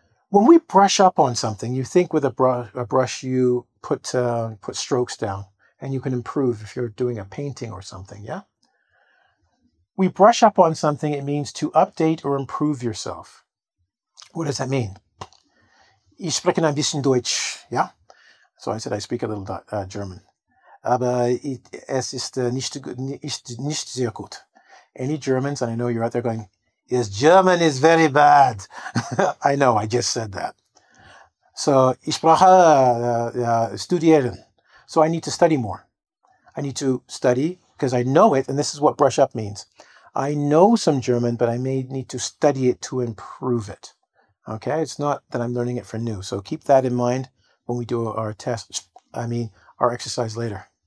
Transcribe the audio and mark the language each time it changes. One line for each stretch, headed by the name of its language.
English: When we brush up on something, you think with a brush you put strokes down, and you can improve if you're doing a painting or something, yeah? We brush up on something, it means to update or improve yourself. What does that mean?
German: Ich spreche ein bisschen Deutsch, yeah?
English: So I said I speak a little German.
German: Aber es ist nicht sehr gut.
English: Any Germans, and I know you're out there going, yes, German is very bad. I know, I just said that.
German: So, ich spreche studieren.
English: So I need to study more. I need to study because I know it, and this is what brush up means. I know some German, but I may need to study it to improve it. Okay, it's not that I'm learning it for new. So keep that in mind when we do our our exercise later.